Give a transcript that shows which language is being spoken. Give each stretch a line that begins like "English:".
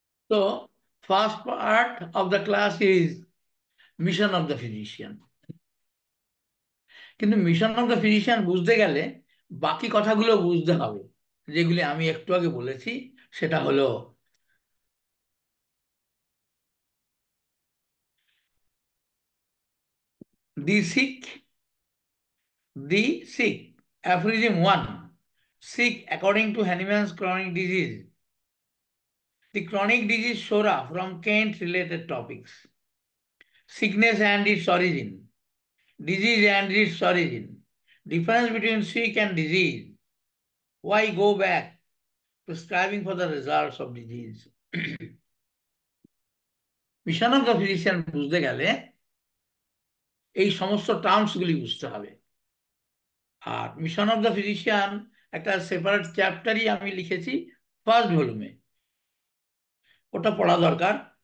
English: So, first part of the class is mission of the physician.
Bangla: কিন্তু mission of the physician বুঝতে গেলে বাকি কথাগুলো বুঝতে হবে, যেগুলি আমি একটু আগে বলেছি। সেটা হলো
English: The sick, the sick, aphorism 1, sick according to Hahnemann's chronic disease. The chronic disease Sora from Kent related topics. Sickness and its origin, disease and its origin, difference between sick and disease, why go back, prescribing for the results of disease.
Bangla: Mission of the physician বুঝতে গেলে এই সমস্ত টার্মসগুলি বুঝতে হবে। আর mission of the physician একটা separate চ্যাপ্টারই আমি লিখেছি first ভলিউমে, ওটা পড়া দরকার।